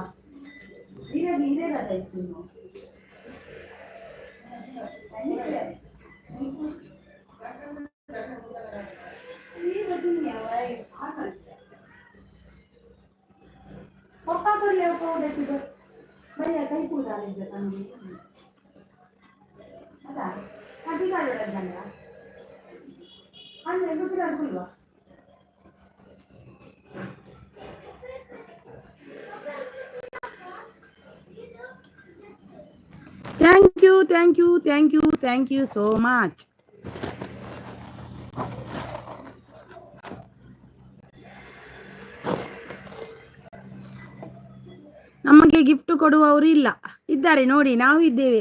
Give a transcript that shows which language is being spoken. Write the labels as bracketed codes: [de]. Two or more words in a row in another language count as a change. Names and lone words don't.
[id] Ini ada [en] ice cream. [id] Ini sebetulnya apa? Papa kerja apa udah tidak? Banyak kali putar aja kan ini. Ada? Tapi kalau ada janda, anda itu tidak perlu. [en] Thank you so much. [kn] ನಮಗೆ ಗಿಫ್ಟ್ ಕೊಡುವವರು ಇಲ್ಲ, ಇದ್ದಾರೆ ನೋಡಿ, ನಾವು ಇದ್ದೇವೆ.